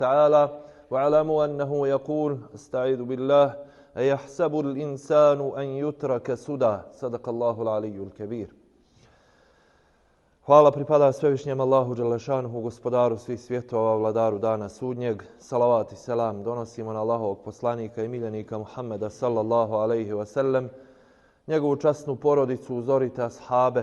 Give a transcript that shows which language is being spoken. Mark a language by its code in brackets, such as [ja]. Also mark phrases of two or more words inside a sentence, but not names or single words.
[ar] تعالى واعلموا أنه يقول استعيذ بالله أيحسب الإنسان أن يترك سدى صدق الله العلي الكبير. [bs] Hvala pripada svevišnjem Allahu dželešanuhu, gospodaru svih svjetova, vladaru dana sudnjeg. Salavat i selam donosimo na Allahovog poslanika i miljenika Muhammeda [ar] صلى الله عليه وسلم, [bs] njegovu časnu porodicu, uzorite ashabe.